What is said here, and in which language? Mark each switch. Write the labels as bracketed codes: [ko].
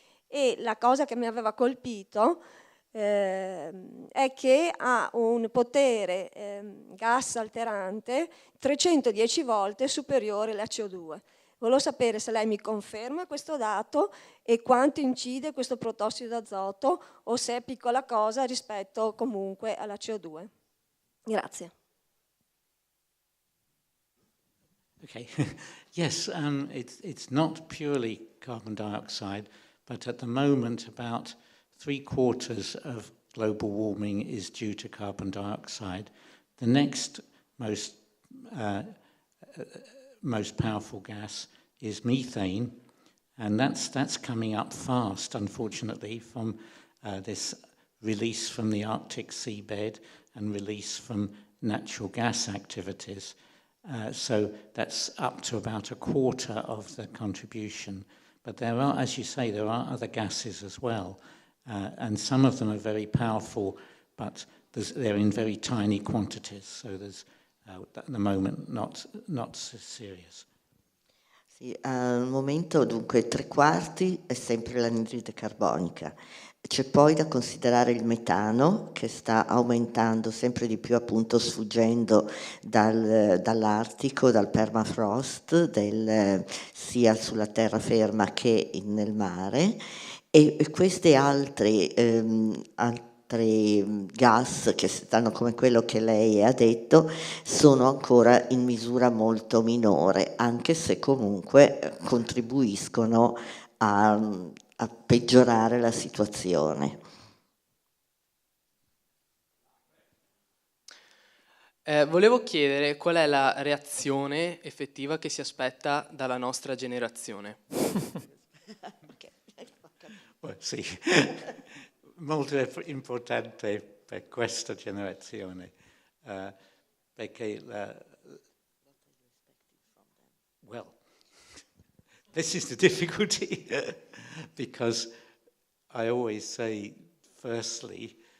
[it] E la cosa che mi aveva colpito è che ha un potere gas alterante 310 volte superiore alla CO2. Volevo sapere se lei mi conferma questo dato e quanto incide questo protossido d'azoto, o se è piccola cosa rispetto comunque alla CO2. Grazie. [en] Okay. Yes, it's not purely carbon dioxide, but at the moment about 3/4 of global warming is due to carbon dioxide. The next most powerful gas is methane, and that's coming up fast, unfortunately, from this release from the Arctic seabed and release from natural gas activities. So that's up to about a quarter of the contribution. But there are, as you say, there are other gases as well. And some of them are very powerful, but they're in very tiny quantities. So there's, at the moment, not so serious. [it] Sì, al momento dunque 3/4 è sempre l'anidride carbonica. C'è poi da considerare il metano che sta aumentando sempre di più, appunto sfuggendo dall'Artico, dal permafrost, sia sulla terraferma che nel mare, e queste altre gas che stanno, come quello che lei ha detto, sono ancora in misura molto minore, anche se comunque contribuiscono a peggiorare la situazione. Volevo chiedere qual è la reazione effettiva che si aspetta dalla nostra generazione. Sì, molto importante per questa generazione, perché [en] well, this is the difficulty, because I always say, firstly,